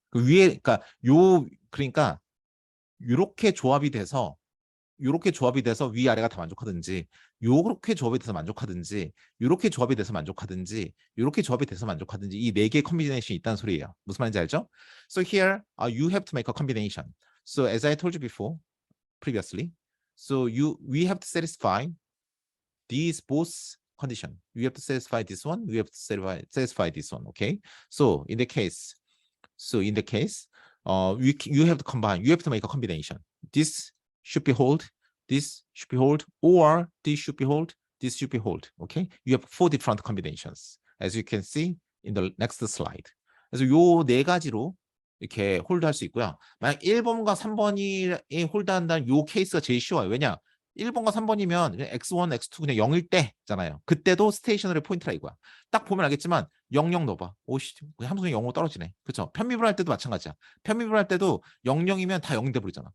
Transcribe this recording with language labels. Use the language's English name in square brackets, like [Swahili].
[Korean] 그 위에 그러니까 요렇게 조합이 돼서 위아래가 다 만족하든지, 요렇게 조합이 돼서 만족하든지, 요렇게 조합이 돼서 만족하든지, 요렇게 조합이 돼서 만족하든지, 이 네 개의 컨비네이션이 있다는 소리예요. 무슨 말인지 알죠? [English] So here, you have to make a combination. So as I told you before, previously, so we have to satisfy these both condition. We have to satisfy this one. We have to satisfy this one. Okay. So in the case, you have to combine. You have to make a combination. This should be hold. This should be hold, or this should be hold. This should be hold. Okay. You have 4 different combinations, as you can see in the next slide. [Korean] 그래서 요 네 가지로 이렇게 홀드할 수 있고요. 만약 1번과 3번이 홀드한다는 요 케이스가 제일 쉬워요. 왜냐? 1번과 3번이면 x1, x2 그냥 0일 때잖아요. 그때도 스테이셔너리 포인트라 이거야. 딱 보면 알겠지만 00 넣어봐. 오씨, 함수는 0으로 떨어지네. 그렇죠? 편미분 할 때도 마찬가지야. 편미분 할 때도 00이면 다 0이 돼버리잖아.